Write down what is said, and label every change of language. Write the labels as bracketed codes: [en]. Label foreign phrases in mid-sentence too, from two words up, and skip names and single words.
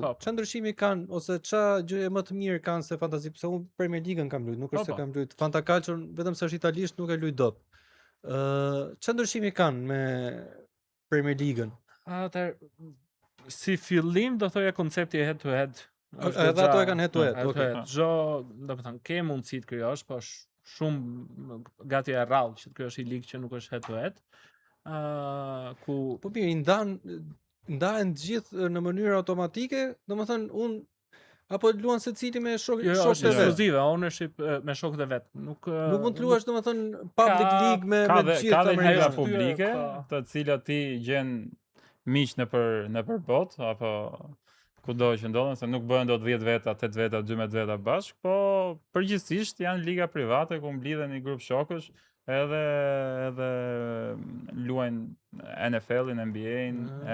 [sq] Ç'a ndryshimi kanë ose ç'a gjëje më të mirë kanë se fantasy, pse unë Premier League-ën kam luajtur, nuk është se kam luajtur Fantacalcion, vetëm se është italisht nuk e luaj dot. Ç'a ndryshimi kanë me Premier League-ën? Si fillim do thoja koncepti [en] head to head. [sq] Edhe ato e kanë [en] head to head. [sq] Okej. Çdo, domethënë, ke mundësi të krijosh, po është shumë gati e rrallë që të krijosh një ligë që nuk është [en] head to head. [sq] Ku po mirë, ndahen të gjithë në mënyrë automatike, domethënë unë apo luan secili me shokët e vet. Jo, është ekskluzive, ownership me shokët e vet. Nuk mund të luash domethënë [en] public league [sq] me të gjithë amerikanë publike, të cilat ti gjen miq nëpër botë apo kudo që ndodhen, se nuk bëhen dot 10 veta, 8 veta, 12 veta bashk, po përgjithsisht janë liga private ku mblidhen një grup shokësh, edhe luajnë NFL-in, NBA-in, MLB-in.